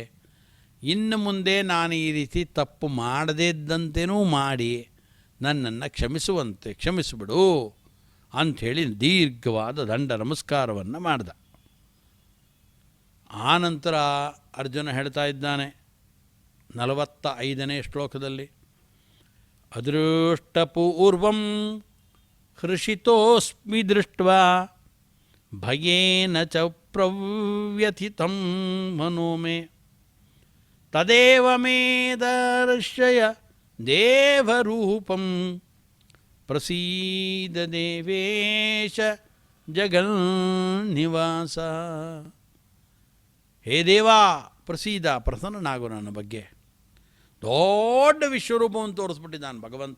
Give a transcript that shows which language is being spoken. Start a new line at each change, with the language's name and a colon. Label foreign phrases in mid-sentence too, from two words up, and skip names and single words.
Kannada: ಇನ್ನು ಮುಂದೆ ನಾನು ಈ ರೀತಿ ತಪ್ಪು ಮಾಡದೇ ಇದ್ದಂತೆಯೂ ಮಾಡಿ ನನ್ನನ್ನು ಕ್ಷಮಿಸಿಬಿಡು ಅಂಥೇಳಿ ದೀರ್ಘವಾದ ದಂಡ ನಮಸ್ಕಾರವನ್ನು ಮಾಡ್ದ. ಆನಂತರ ಅರ್ಜುನ ಹೇಳ್ತಾ ಇದ್ದಾನೆ 45ನೇ ಶ್ಲೋಕದಲ್ಲಿ,
Sanskrit: ಅದೃಷ್ಟಪೂರ್ವಂ ಹೃಷಿತೋಸ್ಮಿ ದೃಷ್ಟ್ವಾ ಭಯೇನ ಚ ಪ್ರವ್ಯಥಿತಂ ಮನೋ ಮೇ ತದೇವ ಮೇ ದರ್ಶಯ ದೇವರೂಪಂ ಪ್ರಸೀದ ದೇವೇಶ ಜಗನ್ನಿವಾಸ. ಹೇ ದೇವಾ ಪ್ರಸೀದ,
Kannada: ಪ್ರಸನ್ನನಾಗು ನನ್ನ ಬಗ್ಗೆ. ದೊಡ್ಡ ವಿಶ್ವರೂಪವನ್ನು ತೋರಿಸ್ಬಿಟ್ಟಿದ್ದಾನೆ ಭಗವಂತ.